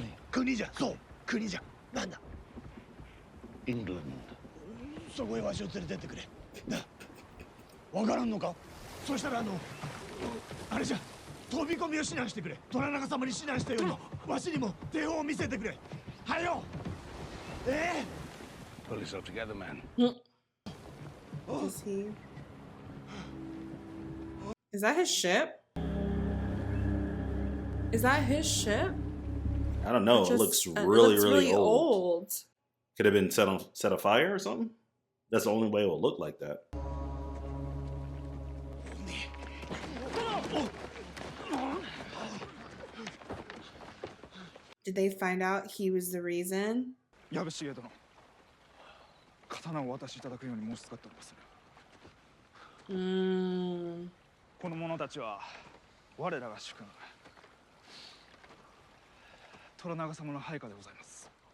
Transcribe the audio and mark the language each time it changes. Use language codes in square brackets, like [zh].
[ja] 国じゃ、そう国じゃ。なんだイングランそこへわしを連れてってくれ。なわからんのか。そしたらあれじゃ飛び込みを指南してくれ。虎中様に指南したようにわしにも手本を見せてくれ。はよ。 [en] Pull yourself together, man. Is he? Is that his ship? Is that his ship? I don't know. It looks really old. Could have been set afire or something. That's the only way it would look like that. Did they find out he was the reason? [ja] 矢部重殿、刀をお渡しいただくように申し使っております。この者たちは我らが主君虎長様の配下でございます。